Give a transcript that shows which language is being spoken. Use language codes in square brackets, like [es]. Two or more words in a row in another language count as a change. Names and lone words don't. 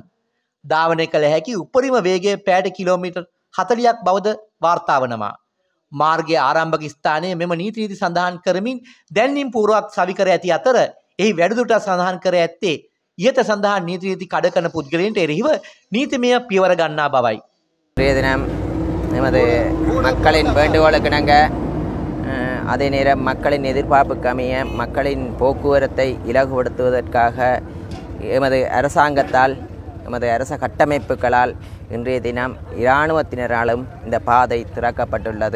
[si] ධාවනය කළ හැකි උපරිම වේගය පැයට කිලෝමීටර් 40ක් බවද වාර්තා වනවා. මාර්ගයේ ආරම්භක ස්ථානයේ මෙම නීති සඳහන් කරමින් දැන්වීම් පූර්වක සවිකර ඇති අතර එහි වැඩිදුරටත් සඳහන් කර ඇත්තේ ඉහත සඳහන් නීති කඩ කරන පුද්ගලයන්ට එරෙහිව නීතිමය පියවර ගන්නා බවයි. [ta] தினம் நமது மக்களின் வேண்டுகோளுக்கு நாங்கள் அதே நேரம் மக்களின் எதிர்பார்ப்புக்கு அமைய மக்களின் போக்குவரத்தை இலகுபடுத்துவதற்காக எமது அரசாங்கத்தால் எமது அரச கட்டமைப்புகளால் இன்றைய தினம் இராணுவத்தினராலும் இந்த பாதை திறக்கப்பட்டுள்ளது.